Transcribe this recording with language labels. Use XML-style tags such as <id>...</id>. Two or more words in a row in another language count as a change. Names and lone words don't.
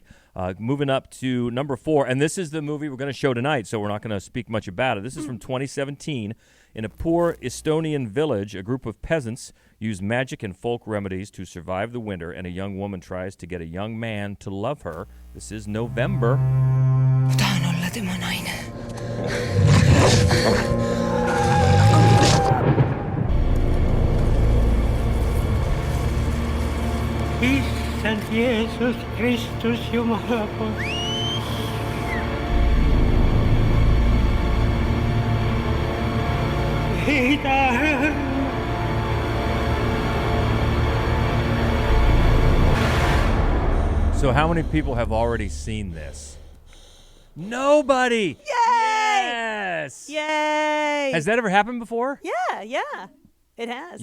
<en>Moving up to number 4, and this is the movie we're going to show tonight, so we're not going to speak much about it. This is from 2017. In a poor Estonian village, a group of peasants use magic and folk remedies to survive the winter, and a young woman tries to get a young man to love her. This is November.</en> <et>Ma tahan olla tema naine. Issand Jeesus Kristus, Jumala poeg. Ei taha.</et> <en>So how many people have already seen this? Nobody! Yay! Yes! Yay! Has that ever happened before? Yeah. It has.</en>